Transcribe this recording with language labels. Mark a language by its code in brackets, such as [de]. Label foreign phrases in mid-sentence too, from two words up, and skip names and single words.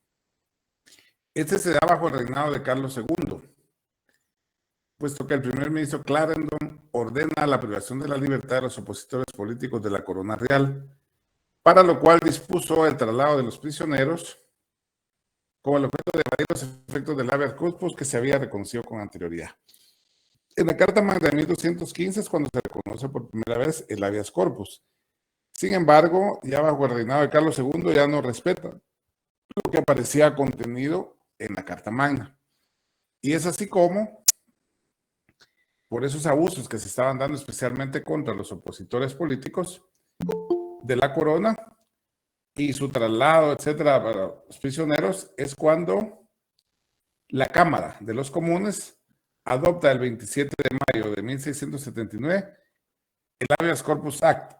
[es] Este se da bajo el reinado de Carlos II, puesto que el primer ministro Clarendon ordena la privación de la libertad de los opositores políticos de la corona real, para lo cual dispuso el traslado de los prisioneros con el objeto de evadir los efectos del [la] habeas corpus [es] que se había reconocido con anterioridad. En la Carta Magna de 1215 es cuando se reconoce por primera vez el [la] habeas corpus. [es] Sin embargo, ya bajo el reinado de Carlos II ya no respeta lo que aparecía contenido en la Carta Magna. Y es así como, por esos abusos que se estaban dando especialmente contra los opositores políticos de la corona y su traslado, etcétera, para los prisioneros, es cuando la Cámara de los Comunes adopta el 27 de mayo de 1679 el Habeas Corpus Act.